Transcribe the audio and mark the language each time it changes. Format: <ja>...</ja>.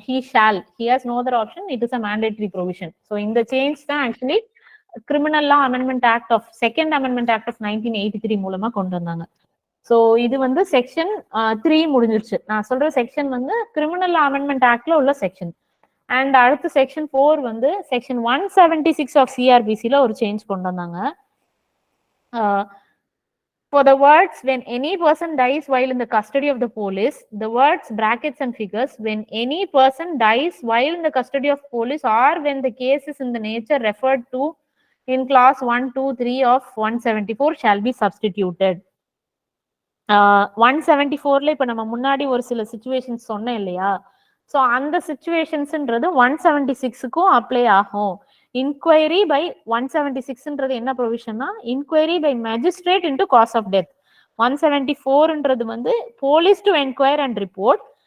<en>he has no other option, it is a mandatory provision.</en> <ta>So இந்த change தான் actually criminal law amendment act of second amendment act of 1983 மூலமா கொண்டு வந்தாங்க. So இது வந்து section 3 முடிஞ்சிருச்சு. நான் சொல்ற செக்ஷன் வந்து கிரிமினல் லா அமெண்ட்மெண்ட் ஆக்ட்ல உள்ள செக்ஷன். அண்ட் அடுத்து செக்ஷன் 4 வந்து செக்ஷன் 176 ஆஃப் சிஆர்பிசில ஒரு சேஞ்ச் கொண்டு வந்தாங்க.</ta> <en>For the words when any person dies while in the custody of the police, the words brackets and figures when any person dies while in the custody of police or when the case is in the nature referred to in clause 1, 2, 3 of 174 shall be substituted.</en> <ta>174ல இப்ப நம்ம முன்னாடி ஒரு சில situations சொன்னேன் இல்லையா, so அந்த சிச்சுவேஷன்ஸ்ன்றது 176க்கும் apply ஆகும்.</ta> <en>Inquiry by 176ன்றது என்ன ப்ரொவிஷன்னா inquiry by magistrate into cause of death.</en> <ta>174ன்றது வந்து police to enquire and report.</ta>